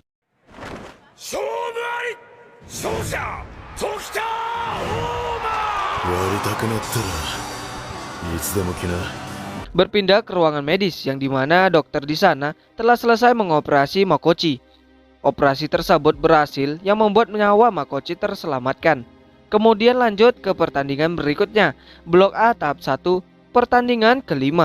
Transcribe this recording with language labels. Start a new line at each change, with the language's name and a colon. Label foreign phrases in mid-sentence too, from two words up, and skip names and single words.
Japanese: 勝負あり、勝者時田割りたくなったらいつでも来な。
Indonesian: Berpindah ke ruangan medis yang dimana dokter di sana telah selesai mengoperasi Makochi. Operasi tersebut berhasil yang membuat nyawa Makochi terselamatkan. Kemudian lanjut ke pertandingan berikutnya, Blok A tahap 1, pertandingan kelima.